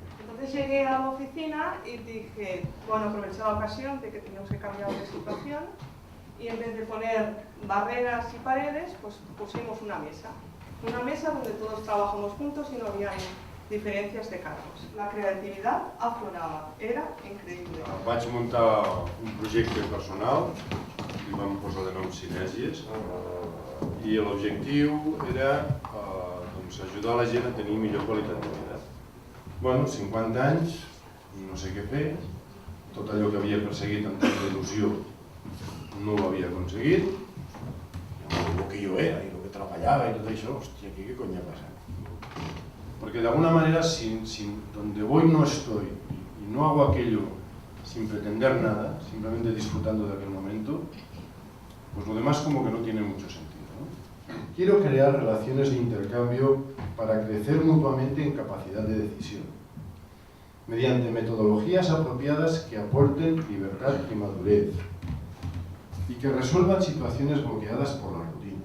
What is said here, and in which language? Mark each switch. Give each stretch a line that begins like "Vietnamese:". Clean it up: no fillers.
Spanish: Entonces llegué a la oficina y dije, bueno, aproveché la ocasión de que teníamos que cambiar de situación y en vez de poner barreras y paredes, pues pusimos una mesa. Una mesa donde todos trabajamos juntos y no había diferències de cargos.
Catalan: La creativitat aflorava, era increïble. Vaig muntar un projecte personal, li vam posar de nom Sinèsies, i l'objectiu era ajudar la gent a tenir millor qualitat de vida. Bueno, 50 anys, no sé què fer, tot allò que havia perseguit en tant d'il·lusió no ho havia aconseguit, el que jo era i el que treballava i tot això, hòstia, què cony ha passat?
Spanish: Porque de alguna manera, donde voy no estoy y no hago aquello sin pretender nada, simplemente disfrutando de aquel momento, pues lo demás como que no tiene mucho sentido, ¿no? Quiero crear relaciones de intercambio para crecer mutuamente en capacidad de decisión, mediante metodologías apropiadas que aporten libertad y madurez y que resuelvan situaciones bloqueadas por la rutina.